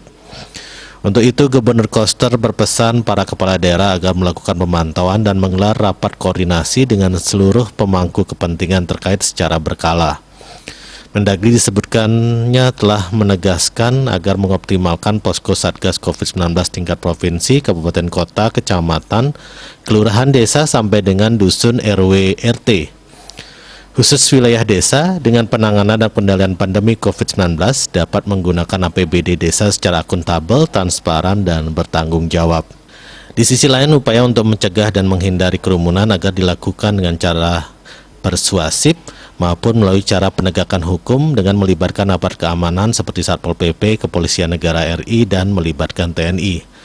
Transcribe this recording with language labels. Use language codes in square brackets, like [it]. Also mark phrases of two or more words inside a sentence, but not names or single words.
[id] Untuk itu, Gubernur Koster berpesan para kepala daerah agar melakukan pemantauan dan menggelar rapat koordinasi dengan seluruh pemangku kepentingan terkait secara berkala. Mendagri disebutkannya telah menegaskan agar mengoptimalkan posko Satgas COVID-19 tingkat provinsi, kabupaten kota, kecamatan, kelurahan, desa sampai dengan dusun RW RT. Khusus wilayah desa dengan penanganan dan pengendalian pandemi COVID-19 dapat menggunakan APBD desa secara akuntabel, transparan, dan bertanggung jawab. Di sisi lain, upaya untuk mencegah dan menghindari kerumunan agar dilakukan dengan cara persuasif maupun melalui cara penegakan hukum dengan melibatkan aparat keamanan seperti Satpol PP, Kepolisian Negara RI, dan melibatkan TNI.